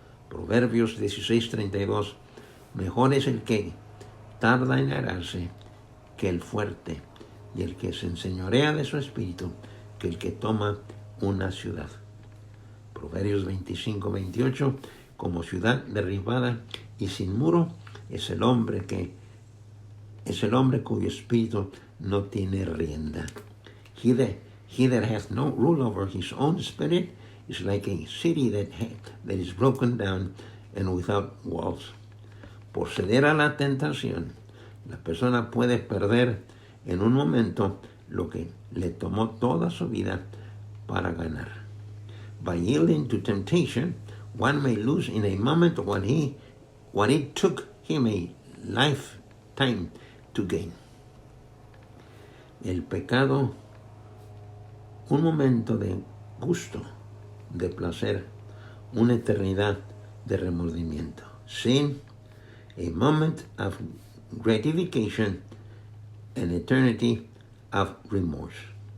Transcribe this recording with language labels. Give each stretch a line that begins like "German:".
Spanish: Proverbios 16:32. Mejor es el que tarda en airarse que el fuerte, y el que se enseñorea de su espíritu que el que toma una ciudad. Proverbios 25:28. Como ciudad derribada y sin muro es el hombre cuyo espíritu no tiene rienda.
English: He that hath no rule over his own spirit is like a city that is broken down and without walls.
Spanish: Por ceder a la tentación, la persona puede perder en un momento lo que le tomó toda su vida para ganar.
English: By yielding to temptation, one may lose in a moment what it took him a lifetime to gain.
Spanish: El pecado, un momento de gusto, de placer, una eternidad de remordimiento.
English: Sin a moment of gratification, an eternity of remorse.